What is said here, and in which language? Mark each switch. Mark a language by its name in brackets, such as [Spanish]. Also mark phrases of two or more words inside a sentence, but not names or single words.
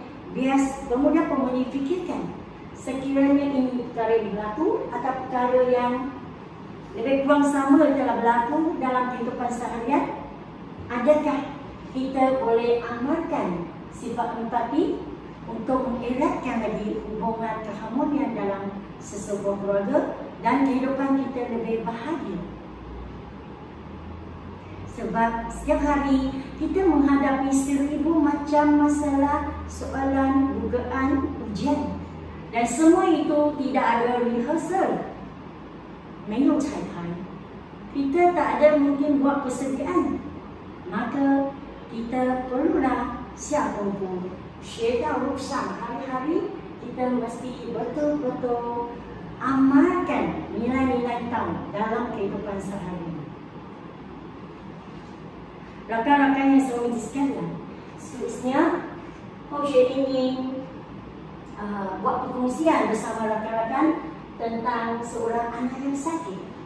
[Malay] Bias pemuda-pemudi fikirkan, sekiranya ini perkara yang berlaku atau perkara yang lebih kurang sama telah berlaku dalam kehidupan seharian, adakah kita boleh amalkan sifat empati untuk mengeratkan lagi hubungan keharmonian dalam sesebuah keluarga dan kehidupan kita lebih bahagia? Sebab setiap hari kita menghadapi 1000 macam masalah, soalan, dugaan, ujian. Dan semua itu tidak ada rehearsal. [Chinese] 没有彩排. [Malay] Kita tak ada mungkin buat persediaan. Maka kita perlulah [Chinese] 下功夫, 学到路上 [Malay] hari-hari kita mesti betul-betul amalkan nilai-nilai tahu dalam kehidupan sehari. Rakan-rakan yang saya hormati sekalian, seterusnya Coach ingin buat perkongsian bersama rakan-rakan tentang seorang anak yang sakit.